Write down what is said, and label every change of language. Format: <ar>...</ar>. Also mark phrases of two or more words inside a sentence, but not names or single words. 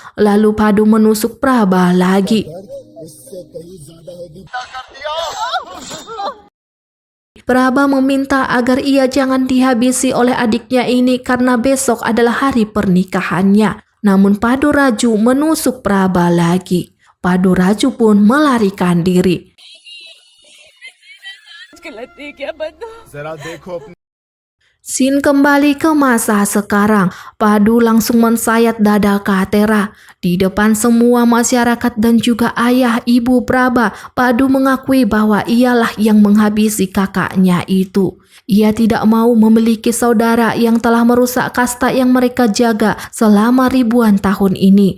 <id>Lalu Padu menusuk Praba lagi. Praba meminta agar ia jangan dihabisi oleh adiknya ini karena besok adalah hari pernikahannya. Namun Padu Raju menusuk Praba lagi. Padu Raju pun melarikan diri.</id> <hi>जरा देखो अपने</hi> <id>Scene kembali ke masa sekarang. Padu langsung mensayat dada Katera. Di depan semua masyarakat dan juga ayah ibu Praba, Padu mengakui bahwa ialah yang menghabisi kakaknya itu. Ia tidak mau memiliki saudara yang telah merusak kasta yang mereka jaga selama ribuan tahun ini.</id>